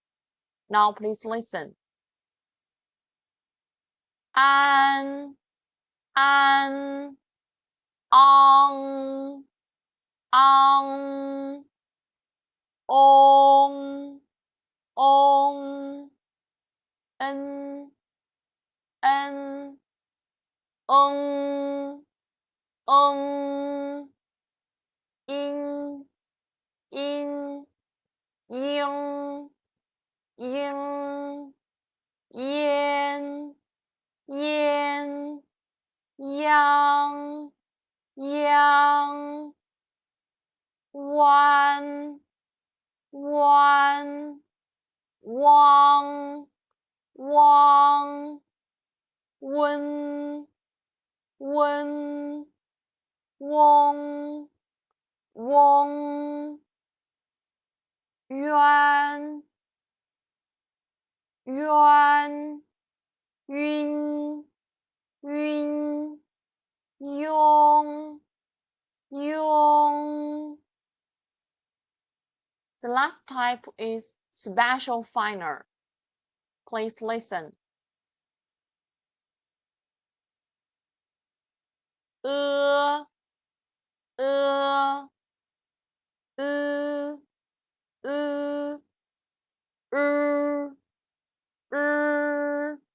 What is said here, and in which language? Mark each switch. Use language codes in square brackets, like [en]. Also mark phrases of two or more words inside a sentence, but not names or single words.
[en] Now please listen. [zh] An, on, on, on, n, in, yin, yan, yang, wan, wang, wen, wong, 冤冤晕晕庸庸。 [en] The last type is special finer. Please listen. 呃 uh, uh, uh, uh.